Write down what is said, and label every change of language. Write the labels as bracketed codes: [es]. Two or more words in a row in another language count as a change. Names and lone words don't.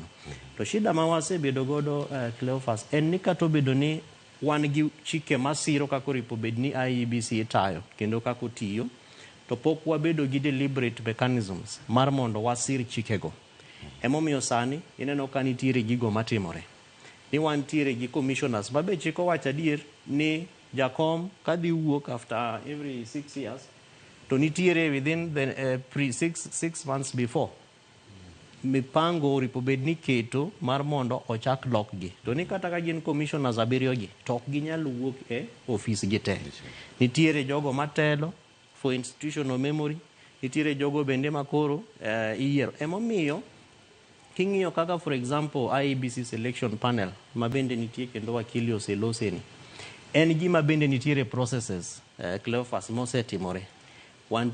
[luo] To shida ma wasebedo godo Cleophas en ni kata obedo ni wan gi chike masiro kako ripo bedni IEBC tayo kendo kako tiyo, to pok wabedo gi [en] deliberate mechanisms [luo] mar mondo wasir chikego. Emomiyo sani ineno ka nitiere gigo matimore ni wantiere gi commissioners mabe chiko wacho adier ni jakom kadhi wuok [en] after every 6 years, [luo] to nitiere [en] within the 6 months before [luo] mipango ripo bedni keto mar mondo ochak lokgi. To ni kata ka gin commissioners 7 gi to ok ginyal wuok e office gi te. Nitiere jogo matelo [en] for institutional memory, [luo] nitiere jogo bende makoro iyiero. Emomiyo king'iyo kaka [en] for example [luo] IEBC [en] selection panel [luo] ma bende nitie kendo wakili oseloseni, en gima bende nitiere processes Cleophas mosetimore.